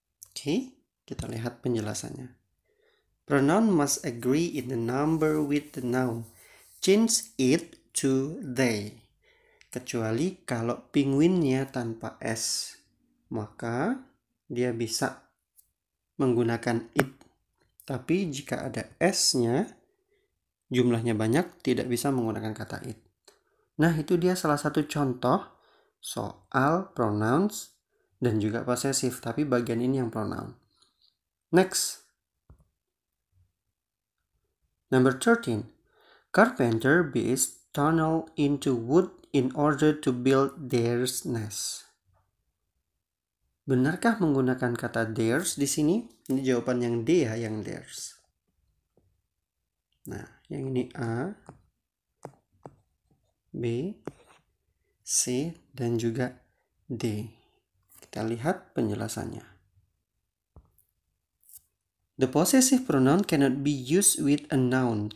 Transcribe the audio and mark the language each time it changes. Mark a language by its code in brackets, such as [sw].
[id] Oke, kita lihat penjelasannya. [en] Pronoun must agree in the number with the noun. Change it to they. [id] Kecuali kalau penguinnya tanpa S. Maka dia bisa menggunakan it. Tapi jika ada S-nya, jumlahnya banyak, tidak bisa menggunakan kata it. Nah, itu dia salah satu contoh soal pronouns dan juga possessive. Tapi bagian ini yang pronoun. [en] Next. Number 13. Carpenter builds tunnel into wood in order to build theirs nest. [id] Benarkah menggunakan kata theirs di sini? Ini jawaban yang D ya, yang theirs. Nah, yang ini A, B, C, dan juga D. Kita lihat penjelasannya. [en] The possessive pronoun cannot be used with a noun.